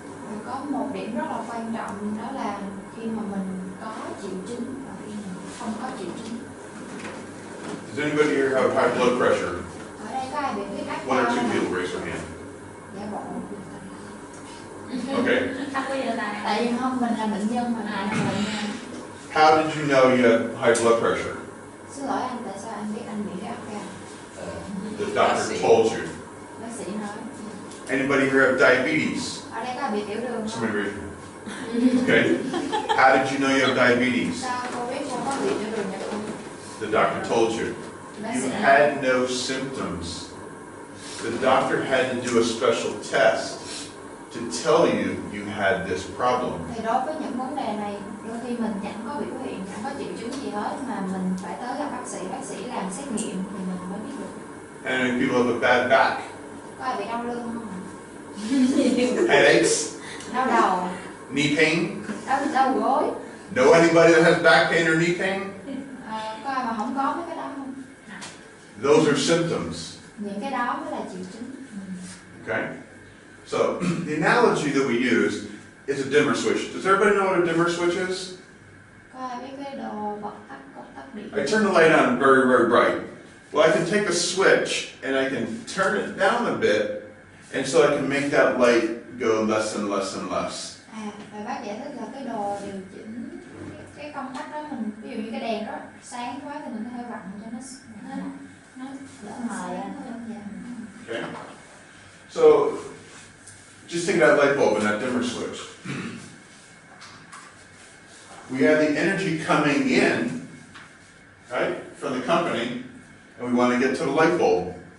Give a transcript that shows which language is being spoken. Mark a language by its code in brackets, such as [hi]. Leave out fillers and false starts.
[vi] Và có một điểm rất là quan trọng, đó là khi mà mình có triệu chứng và khi mình không có triệu chứng. [en] Does anybody here have high blood pressure? [vi] Ở đây có ai bị huyết áp [en] One or [vi] cao [en] two [vi] không? [en] people raise their hand. [vi] Dạ bộ. [en] Okay. [vi] Tại vì không, mình là bệnh nhân mà lại là bệnh nhân. [en] How did you know you had high blood pressure? [vi] Xin lỗi anh, tại sao anh biết anh bị huyết áp cao? [en] The doctor told you. [vi] Bác sĩ nói. [en] Anybody here have diabetes? [vi] Ở đây có ai bị tiểu đường không? [en] Somebody raise your hand. Okay. How did you know you have diabetes? [vi] Sao cô biết cô có bị tiểu đường nhập không? [en] The doctor told you. [vi] Bác [en] You [vi] sĩ nói. [en] had no symptoms. The doctor had to do a special test to tell you you had this problem. [vi] Thì đối với những vấn đề này, đôi khi mình chẳng có biểu hiện, chẳng có triệu chứng gì hết, mà mình phải tới gặp bác sĩ làm xét nghiệm thì mình mới biết được. [en] And if people have a bad back, [vi] Có ai bị đau lưng không? [en] headaches, [vi] Đau đầu, [en] knee pain. [vi] đau gối. [en] Know anybody that has back pain or knee pain? [vi] Có ai mà không có mấy cái đó không? [en] Those are symptoms. [vi] Những cái đó mới là triệu chứng. [en] Okay? So the analogy that we use is a dimmer switch. Does everybody know what a dimmer switch is? [vi] Có ai biết cái đồ bật tắt, công tắc điện? [en] I turn the light on very, very bright. Well, I can take a switch and I can turn it down a bit, and so I can make that light go less and less and less. [vi] Và bác giải thích là cái đồ điều chỉnh cái công tắc đó, mình ví dụ như cái đèn đó sáng quá thì mình có thể vặn cho nó nó đỡ mời hơn. Dạ. [en] Okay? So, just think of that light bulb and that dimmer switch. We have the energy coming in, right, from the company, and we want to get to the light bulb.